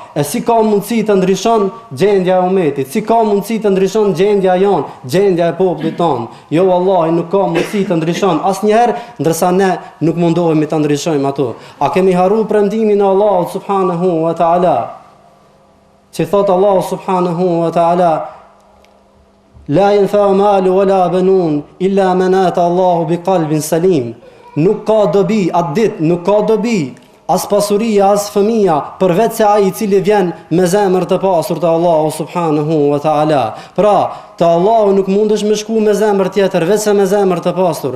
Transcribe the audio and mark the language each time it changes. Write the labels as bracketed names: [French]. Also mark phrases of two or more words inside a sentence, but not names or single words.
[Albanian] E si ka mundësi të ndryshon gjendja e umetit, si ka mundësi të ndryshon gjendja jonë, gjendja e popullit tonë. Jo vallahi, nuk ka mundësi të ndryshon asnjëherë, ndërsa ne nuk mundohemi të ndryshojmë ato. A kemi harru premtimin e Allahut [Arabic] سبحانه وتعالى? [Albanian] Që thot [Arabic] الله سبحانه وتعالى لا ينفع مال ولا بنون إلا من أتى الله بقلب سليم. [Albanian] Nuk ka dobi atë ditë, nuk ka dobi as pasuria, as fëmia, përveç se ai i cili vjen me zemër të pasur te Allahu [Arabic] سبحانه وتعالى. [Albanian] Pra, te Allahu nuk mundesh me shku me zemër tjetër, vetëm me zemër të pasur.